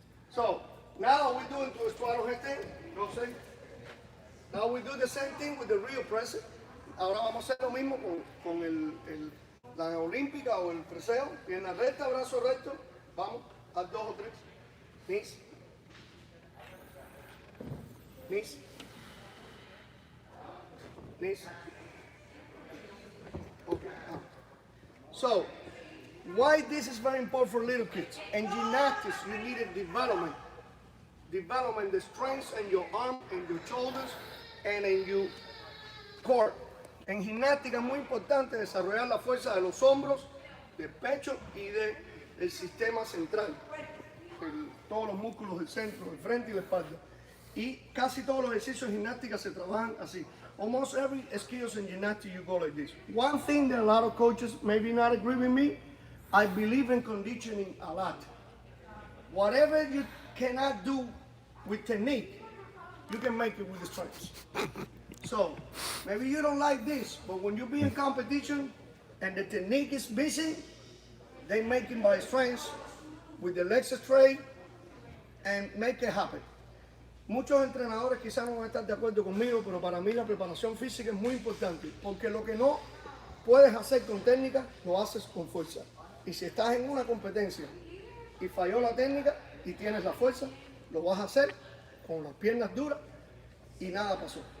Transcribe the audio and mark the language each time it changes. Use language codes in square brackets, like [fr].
[en] So, now we're doing to a straddle headstand. [es] No sé. [en] Now we do the same thing with the real press. [es] Ahora vamos a hacer lo mismo con la olímpica o el preseo. Pierna recta, brazo recto. Vamos, haz 2 o 3. [en] Knees. Knees. Knees. Okay. So, why this is very important for little kids? In gymnastics, you need a development. Development the strength in your arm, in your shoulders, and in your core. [es] En gimnástica es muy importante desarrollar la fuerza de los hombros, del pecho y del sistema central. Todos los músculos del centro, el frente y la espalda. Y casi todos los ejercicios de gimnástica se trabajan así. [en] Almost every skills in gymnastics you go like this. One thing that a lot of coaches maybe not agree with me, I believe in conditioning a lot. Whatever you cannot do with technique, you can make it with the strength. So maybe you don't like this, but when you be in competition and the technique is missing, they make it by strengths with the legs straight and make it happen. [es] Muchos entrenadores quizás no van a estar de acuerdo conmigo, pero para mí la preparación física es muy importante, porque lo que no puedes hacer con técnica, lo haces con fuerza. Y si estás en una competencia y falló la técnica y tienes la fuerza, lo vas a hacer con las piernas duras y nada pasó.